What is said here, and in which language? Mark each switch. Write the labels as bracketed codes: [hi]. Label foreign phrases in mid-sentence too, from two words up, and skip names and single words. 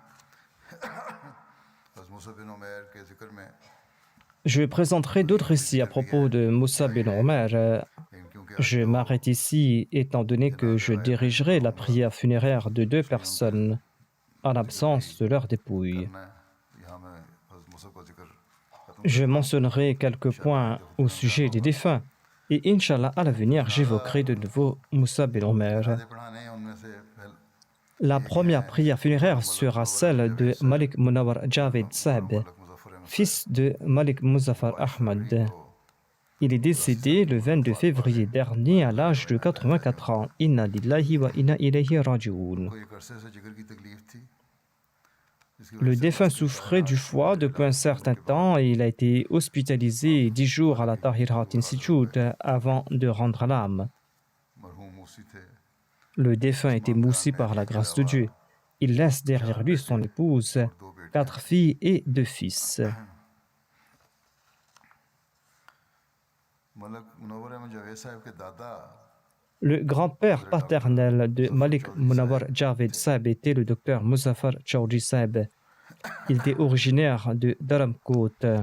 [fr] Je présenterai d'autres récits à propos de Moussa bin Omer. Je m'arrête ici étant donné que je dirigerai la prière funéraire de 2 personnes. en l'absence de leur dépouille. [ur] کرنا ہے یہاں میں حضرت موسیٰ کا ذکر ختم [fr] Je mentionnerai quelques points au sujet des défunts et Inch'Allah, à l'avenir, j'évoquerai de nouveau Moussa bin Omer. [ur] جنازے پڑھانے ہیں ان میں سے پہلے [fr] La première prière funéraire sera celle de Malik Munawar Javed Saab, मलक मुज़फ़्फ़र अहमद fils de Malik Muzaffar Ahmad. Il est décédé le 22 février dernier à l'âge de 84 ans. [ar] إنا لله وإنا إليه راجعون. [ur] کو ایک عرصے سے جگر کی تکلیف تھی جس کی [fr] Le défunt souffrait du foie depuis un certain temps et il a été hospitalisé 10 jours à la Tahirat Institute avant de rendre l'âme. [ur] مرحوم موصی تھے [fr] Le défunt était moussi par la grâce de Dieu. Il laisse derrière lui son épouse, 4 filles et 2 fils. [ur] ملک منور احمد جاوید صاحب کے دادا [fr] Le grand-père paternel de Malik Munawar Javed Saab était le docteur Muzaffar Chaudhry Saab. Il était originaire de Dharamkot.